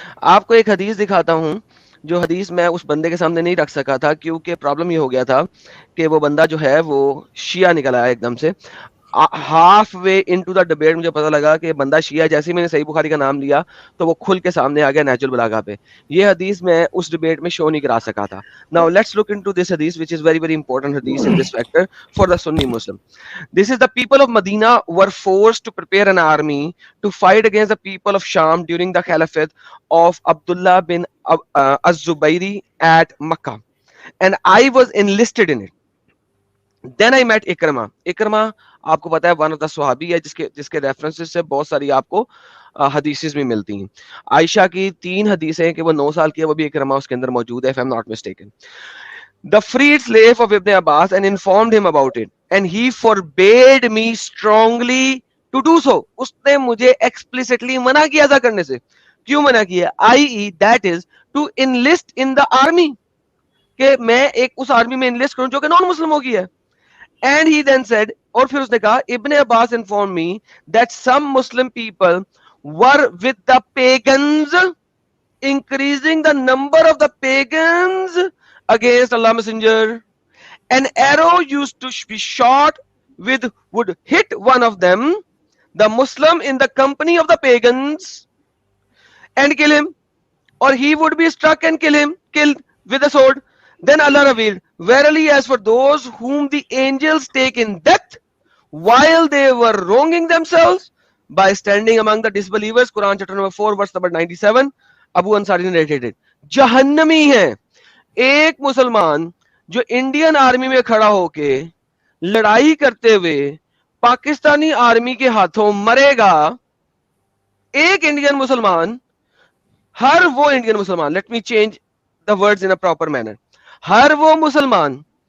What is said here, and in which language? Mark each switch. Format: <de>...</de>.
<ur>آپ کو ایک حدیث دکھاتا ہوں، جو حدیث میں اس بندے کے سامنے نہیں رکھ سکا تھا کیونکہ پرابلم یہ ہو گیا تھا کہ وہ بندہ جو ہے وہ شیعہ نکل آیا ایک دم سے.</ur> <en>half way into the debate</en> <ur>مجھے پتا لگا کہ بندہ شیعہ. جیسے ہی میں نے صحیح بخاری کا نام لیا تو وہ کھل کے سامنے آ گیا نہج البلاغہ پہ. یہ حدیث میں اس ڈبیٹ میں شو نہیں کرا سکا تھا.</ur> <en>Now let's look into this hadith, which is very very important hadith in this factor for the Sunni Muslim. This is the people of Medina were forced to prepare an army to fight against the people of Sham during the caliphate of Abdullah bin Az-Zubayri at Makkah, and I was enlisted in it. Then I met Ikrama.</en> <ur>Ikrama آپ کو پتا ہے</ur> <en>one of the</en> <ur>صحابی ہے جس کے references سے بہت ساری آپ کو حدیثز بھی ملتی ہیں. عائشہ کی 3 حدیثیں کہ وہ 9 سال کی ہے، وہ بھی اکرمہ اس کے اندر موجود ہے</ur> <en>if I'm not mistaken. The freed slave of Ibn Abbas and informed him about it, and he forbade me strongly to do so.</en> <ur>اس نے مجھے explicitly منع کیا تھا کرنے سے. کیوں منع کیا؟ i.e.</ur> <en>that is to enlist in the army,</en> <ur>کہ میں ایک اس آرمی میں انلسٹ کروں جو کہ نان مسلموں کی ہے.</ur> <en>And he then said,</en> <ur>اور پھر اس نے کہا,</ur> <en>Ibn Abbas informed me that some Muslim people were with the pagans, increasing the number of the pagans against Allah Messenger. An arrow used to be shot with would hit one of them, the Muslim in the company of the pagans, and kill him, or he would be struck and killed with a sword. Then Allah revealed, verily as for those whom the angels take in death while they were wronging themselves by standing among the disbelievers, Quran chapter number 4 verse number 97, Abu Ansari narrated.</en> <ur>جہنمی ہے ایک مسلمان جو Indian army میں کھڑا ہو کے لڑائی کرتے ہوئے پاکستانی آرمی کے ہاتھوں مرے گا. ایک انڈین مسلمان، ہر وہ انڈین مسلمان،</ur> <en>let me change the words in a proper manner,</en> <ur>ہر وہ مسلمان</ur>